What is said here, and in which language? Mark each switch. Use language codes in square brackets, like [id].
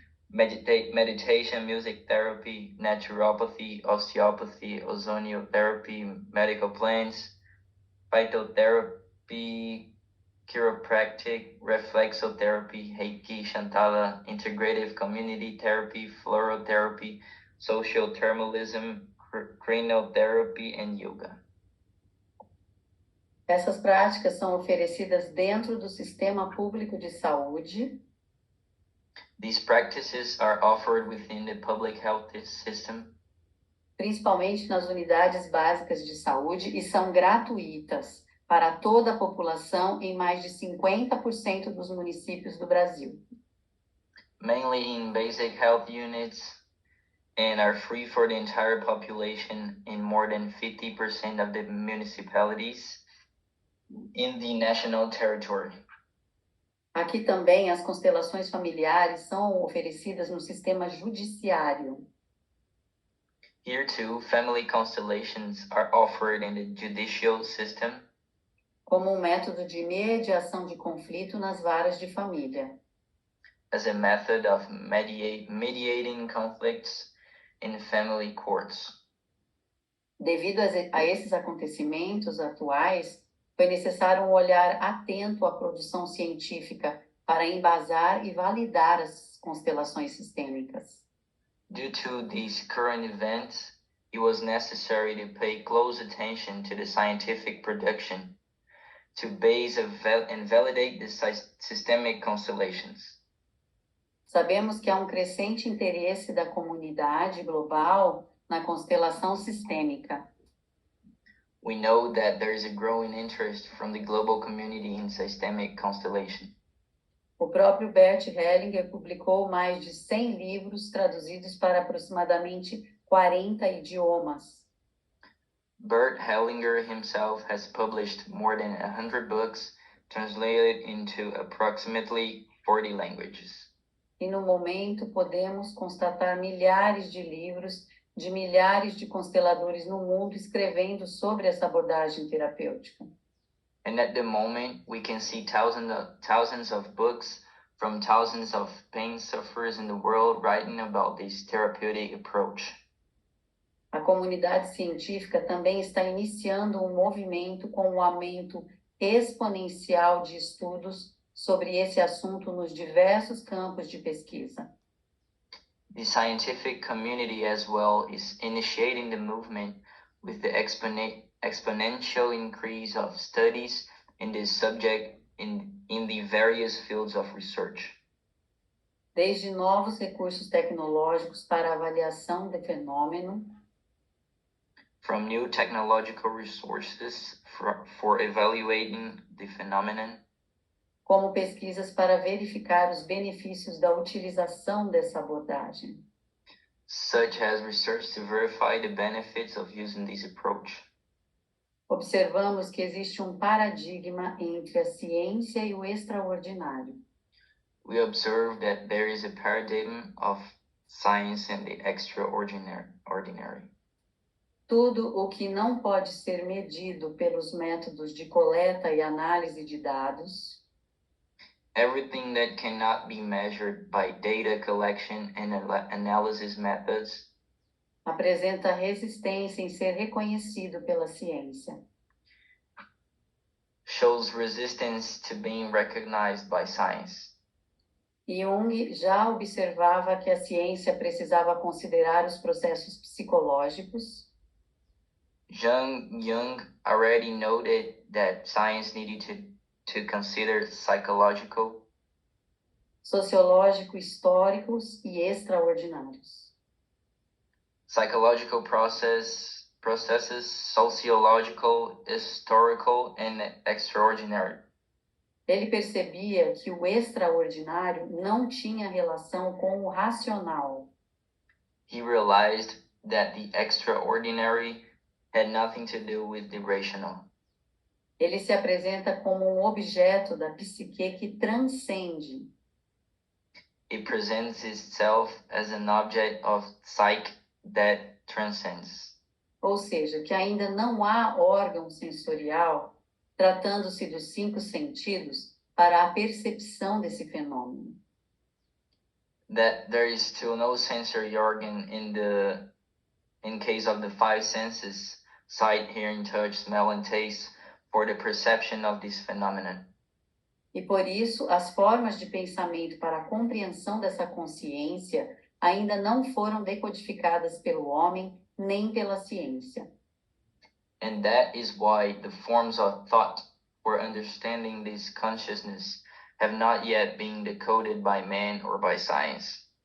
[en] meditation, music therapy, naturopathy, osteopathy, ozoniotherapy, medical plants, phytotherapy, chiropractic, reflexotherapy, Reiki, Shantala, integrative community therapy, fluorotherapy, social thermalism, cranotherapy, and yoga. [pt] Essas práticas são oferecidas dentro do sistema público de saúde. [en] These practices are offered within the public health system, [pt] principalmente nas unidades básicas de saúde, e são gratuitas para toda a população em mais de 50% dos municípios do Brasil. [en] Mainly in basic health units, and are free for the entire population in more than 50% of the municipalities in the national territory. [pt] Aqui também as constelações familiares são oferecidas no sistema judiciário. [en] Here too, family constellations are offered in the judicial system [pt] como um método de mediação de conflito nas varas de família. [en] As a method of mediating conflicts in family courts. [pt] Devido a esses acontecimentos atuais, foi necessário um olhar atento à produção científica para embasar e validar as constelações sistêmicas. [en] Due to these current events, it was necessary to pay close attention to the scientific production to base and validate the systemic constellations. [pt] Sabemos que há um crescente interesse da comunidade global na constelação sistêmica. [en] We know that there is a growing interest from the global community in systemic constellation. [pt] O próprio Bert Hellinger publicou mais de 100 livros traduzidos para aproximadamente 40 idiomas. [en] Bert Hellinger himself has published more than 100 books translated into approximately 40 languages. [pt] E no momento podemos constatar milhares de livros de milhares de consteladores no mundo escrevendo sobre essa abordagem terapêutica. [en] And at the moment, we can see thousands of books from thousands of pain sufferers in the world writing about this therapeutic approach. [pt] A comunidade científica também está iniciando um movimento com um aumento exponencial de estudos sobre esse assunto nos diversos campos de pesquisa. [en] The scientific community as well is initiating the movement with the exponential increase of studies in this subject in the various fields of research. [pt] Desde novos recursos tecnológicos para avaliação de fenômeno, [en] from new technological resources for evaluating the phenomenon, [pt] como pesquisas para verificar os benefícios da utilização dessa abordagem. [en] such as research to verify the benefits of using this approach. [pt] Observamos que existe um paradigma entre a ciência e o extraordinário. [en] We observe that there is a paradigm of science and the extraordinary. [pt] Tudo o que não pode ser medido pelos métodos de coleta e análise de dados, [en] Everything that cannot be measured by data collection and analysis methods [pt] apresenta resistência em ser reconhecido pela ciência. [en] shows resistance to being recognized by science. [pt] Jung já observava que a ciência precisava considerar os processos psicológicos, [en] Jung already noted that science needed to consider psychological, [pt] sociológico, históricos e extraordinários. [en] psychological processes, sociological, historical, and extraordinary. [pt] Ele percebia que o extraordinário não tinha relação com o racional. [en] He realized that the extraordinary had nothing to do with the rational. [pt] Ele se apresenta como um objeto da psique que transcende. [en] It presents itself as an object of psyche that transcends. [pt] Ou seja, que ainda não há órgão sensorial, tratando-se dos 5 sentidos, para a percepção desse fenômeno. [en] That there is still no sensory organ in case of the 5 senses, sight, hearing, touch, smell, and taste, for the perception of this phenomenon. [pt] E por isso, as formas de pensamento para a compreensão dessa consciência ainda não foram decodificadas pelo homem nem pela ciência. [en] And that is why the forms of thought for understanding this consciousness have not yet been decoded by man or by science.